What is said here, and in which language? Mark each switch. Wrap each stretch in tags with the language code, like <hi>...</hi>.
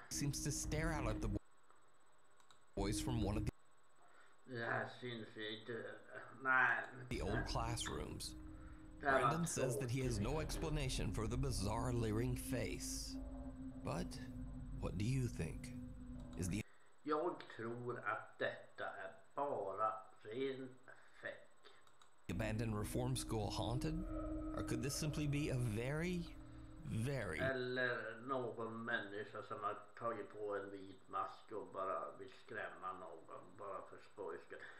<en>Seems to stare out at the boys from one of</en> <sv>Det här syns inte. Nej.</sv> <en>the old classrooms. Brandon says that he has no explanation for the bizarre leering face. But what do you think? Is the</en> <sv>Jag tror att detta är bara ren fake.</sv> <en>abandoned reform school haunted? Or could this simply be a very</en> <sv>Eller någon människa som har tagit på en vit mask och bara vill skrämma någon bara för skojs skull.</sv>